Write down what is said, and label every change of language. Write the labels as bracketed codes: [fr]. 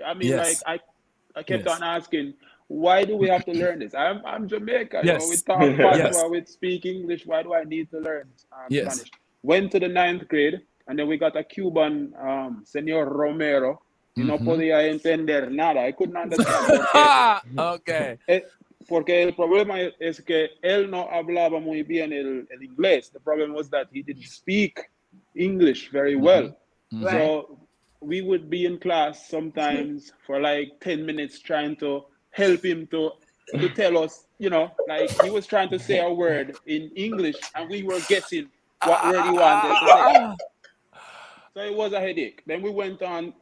[en] I mean, I kept on asking, why do we have to learn this? I'm Jamaican. We talk patois, we speak English. Why do I need to learn Spanish? Went to the 9th grade, and then we got a Cuban, Senor Romero. [es] No podía entender nada. [en] I couldn't understand. Okay. [es] Porque el problema es que él no hablaba muy bien el inglés. [en] The problem was that he didn't speak English very well. Right. So we would be in class sometimes for like 10 minutes trying to help him to tell us, like he was trying to say a word in English and we were guessing what word he wanted to say. So it was a headache. Then we went on.